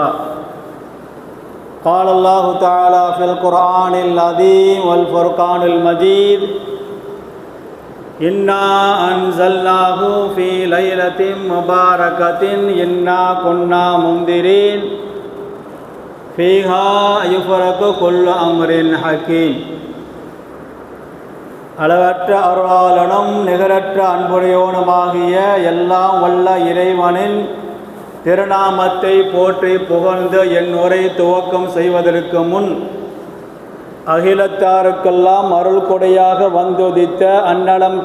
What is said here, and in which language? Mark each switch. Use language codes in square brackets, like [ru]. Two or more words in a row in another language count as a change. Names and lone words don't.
[ar] قال الله تعالى في القرآن العظيم والفرقان المجيد إنا أنزلناه في ليلة مباركة إنا كنا منذرين فيها يفرق كل أمر حكيم. [ta] அளவற்ற அருளாளனும் நிகரற்ற அன்புடையோனுமாகிய எல்லாம் வல்ல இறைவனின் திருநாமத்தை போற்றி புகழ்ந்து என் உரை துவக்கம் செய்வதற்கு முன் அகிலத்தாருக்கெல்லாம் அருள் கொடையாக வந்துதித்த அன்னலம்